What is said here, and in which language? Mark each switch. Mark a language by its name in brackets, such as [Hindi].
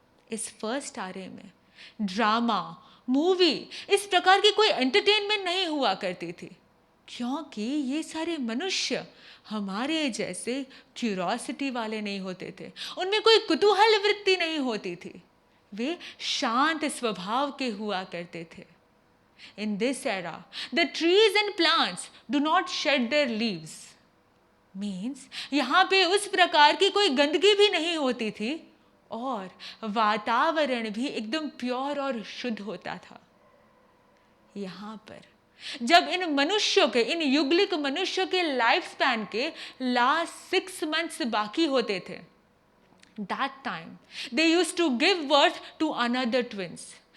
[Hindi] इस फर्स्ट आरे में drama, movie, इस प्रकार की कोई एंटरटेनमेंट नहीं हुआ करती थी, क्योंकि ये सारे मनुष्य हमारे जैसे क्यूरोसिटी वाले नहीं होते थे, उनमें कोई कुतूहल वृत्ति नहीं होती थी, वे शांत स्वभाव के हुआ करते थे। [English] In this era, the trees and plants do not shed their leaves. [Hindi] Means यहाँ पे उस प्रकार की कोई गंदगी भी नहीं होती थी और वातावरण भी एकदम प्योर और शुद्ध होता था। यहाँ पर जब इन मनुष्यों के, इन युगलिक मनुष्यों के लाइफ स्पैन के लास्ट 6 months बाकी होते थे, [English] that time they used to give birth to another twins.